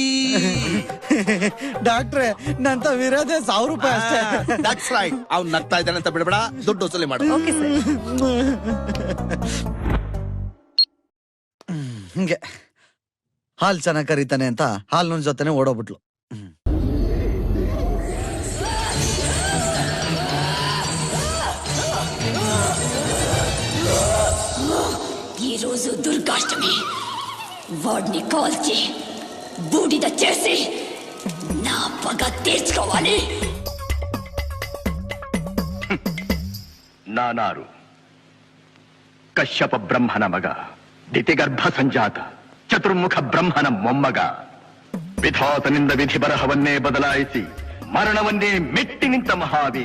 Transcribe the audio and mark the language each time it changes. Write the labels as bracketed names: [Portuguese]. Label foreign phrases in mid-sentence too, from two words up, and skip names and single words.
[Kannada] ಡಾಕ್ಟ್ರೆ, ನಂತ ವಿರೋಧೇ 1,000 ರೂಪಾಯಿ ಅಷ್ಟೇ. [English] that's right. [Kannada] ಅವ್ನು ನಗ್ತಾ ಇದ್ದಾನೆ ಅಂತ ಬಿಡಬೇಡ, ದುಡ್ಡು ವಸೂಲಿ ಮಾಡು. ಹಿಂಗೆ ಹಾಲ್ ಚೆನ್ನಾಗ್ ಕರೀತಾನೆ ಅಂತ ಹಾಲ್ನ ಜೊತೆನೆ ಓಡೋಗ್ಬಿಟ್ಲು. [Telugu] ఈ రోజు దుర్గాష్టమి. వాడిని కాల్చి బూడిద చేసి నా పగ తీర్చుకోవాలి. [Kannada] ನಾನಾರು ಕಶ್ಯಪ ಬ್ರಹ್ಮನ ಮಗ, ದಿತಿಗರ್ಭ ಸಂಜಾತ, ಚತುರ್ಮುಖ ಬ್ರಹ್ಮನ ಮೊಮ್ಮಗ. ವಿಧಾತನಿಂದ ವಿಧಿ ಬರಹವನ್ನೇ ಬದಲಾಯಿಸಿ ಮರಣವನ್ನೇ ಮೆಟ್ಟಿ ನಿಂತ ಮಹಾವೀರ.